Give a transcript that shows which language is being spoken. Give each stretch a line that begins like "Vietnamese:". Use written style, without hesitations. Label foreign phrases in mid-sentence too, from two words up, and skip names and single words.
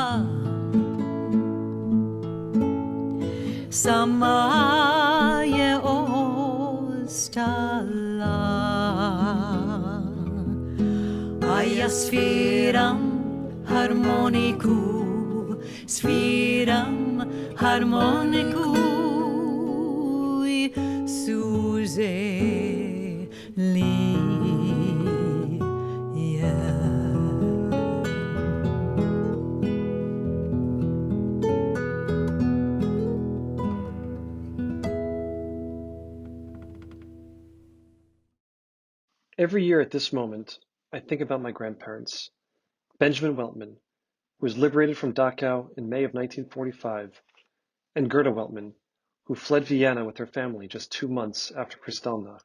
Croatian: sama je ostala, a ja sviram harmoniku, sviram harmoniku i suze lije.
English: Every year at this moment, I think about my grandparents, Benjamin Weltman, who was liberated from Dachau in May of 1945, and Gerda Weltman, who fled Vienna with her family just 2 months after Kristallnacht.